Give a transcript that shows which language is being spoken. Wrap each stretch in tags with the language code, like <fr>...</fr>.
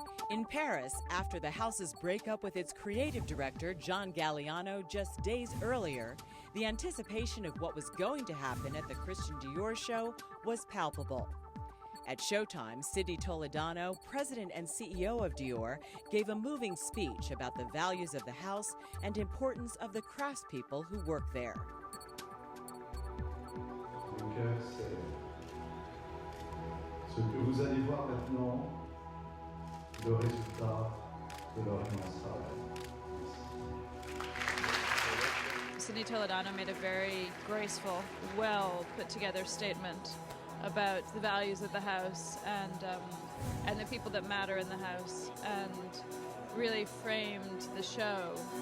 <en>In Paris, after the house's breakup with its creative director, John Galliano, just days earlier, the anticipation of what was going to happen at the Christian Dior show was palpable. At Showtime, Sydney Toledano, president and CEO of Dior, gave a moving speech about the values of the house and importance of the craftspeople who work there.</en> <fr>Le cœur, c'est ce que vous allez voir maintenant, le résultat de leur immense travail.</fr> <en>Sydney Toledano made a very graceful, well put together statement about the values of the house and the people that matter in the house, and really framed the show.</en>